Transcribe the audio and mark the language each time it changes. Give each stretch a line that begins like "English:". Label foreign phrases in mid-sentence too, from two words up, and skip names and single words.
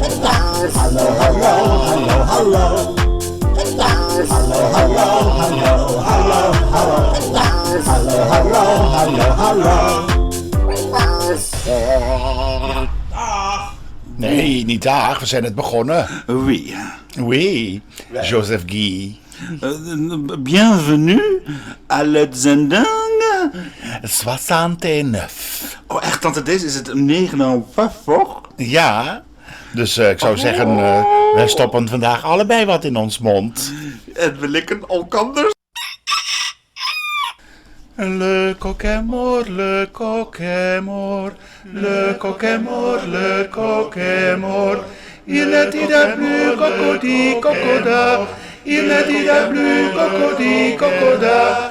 Dutch: Hallo, hallo, hallo, hallo. Hallo, hallo, hallo, hallo, hallo. Hallo, hallo, hallo, hallo. Nee, niet daar. We zijn net begonnen.
French: Oui. Oui, Joseph Guy. Bienvenue à l'Utzending. 69.
Dutch: Oh, echt, tante Dees, is het 59? Ja, dus ik zou zeggen, wij stoppen vandaag allebei wat in ons mond. En we likken elkander.
French: Le coq est mort, le coq est mort. Le coq est mort, le coq est mort. Il ne dit plus cocody, cocoda. Il ne dit plus cocody, cocoda.